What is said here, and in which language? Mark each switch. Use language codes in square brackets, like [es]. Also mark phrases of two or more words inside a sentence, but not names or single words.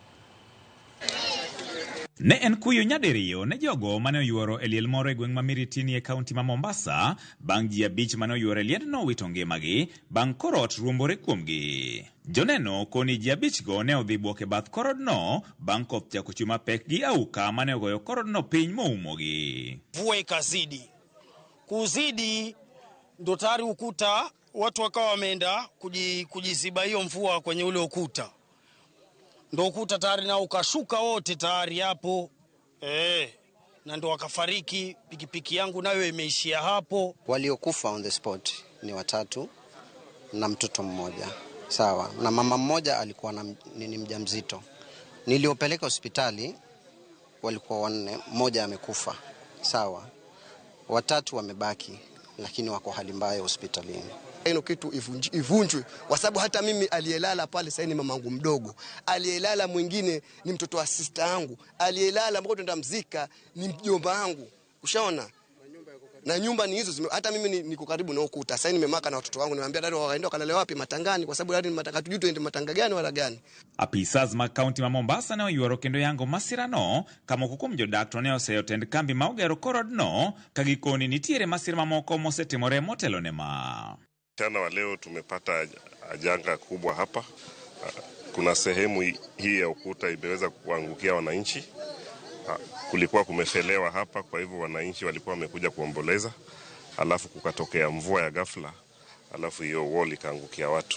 [luo] Ne en kuyo nyadiriyo ne jogo mane oyuoro e liel moro e gweng' ma Miritini e kaunti ma Mombasa bang' ji 5 mane oyuoro e liendno wito ngimagi bang' korot ruombore kuomgi. Joneno koni ji 5 go ne odhi buok e bath korodno bang' koth chako chwe mapek gi auka mane ogoyo korodno piny moumogi. [sw] Mvua ikazidi. Kuzidi ndo tayari ukuta watu wakawa wameenda kujiziba hiyo mvua kwenye ule ukuta. Ndo ukuta tayari na ukashuka wote tayari hapo. Na ndo wakafariki, pikipiki yangu nayo imeishia hapo. Waliokufa [en] on the spot [sw] ni 3 na mtoto mmoja. Sawa. Na mama mmoja alikuwa ni mjamzito. Niliopeleka hospitali walikuwa 4, mmoja amekufa. Sawa. 3 wamebaki lakini wako hali mbaya hospitalini. ino kitu ivunjwe, kwa sababu hata mimi aliyelala pale sasa ni mamangu mdogo, aliyelala mwingine ni mtoto wa sister yangu, aliyelala ambao tunaenda mzika ni mjomba wangu. Ushaona? Na nyumba ni hizo, hata mimi niko karibu na ukuta. Sasa nimemaka na watoto wangu, niwaambia dada waende kalale wapi matangani, kwa sababu hadi matanga tujue tuende matanga gani wala gani. [luo] Apisas ma kaunti ma Mombasa ne oyuoro kendo yango masirano kama kukum jodak ne oseyotend kambi ma ogero korodno kagikoni nitiere masira mamoko mosetimore motelo ne ma. [sw] Mchana wa leo tumepata janga kubwa hapa. Kuna sehemu hii ya ukuta imeweza kuangukia wananchi. Kulikuwa kumefelewa hapa, kwa hivyo wananchi walikuwa wamekuja kuomboleza, alafu kukatokea mvua ya ghafla, alafu hiyo wall ikaangukia watu.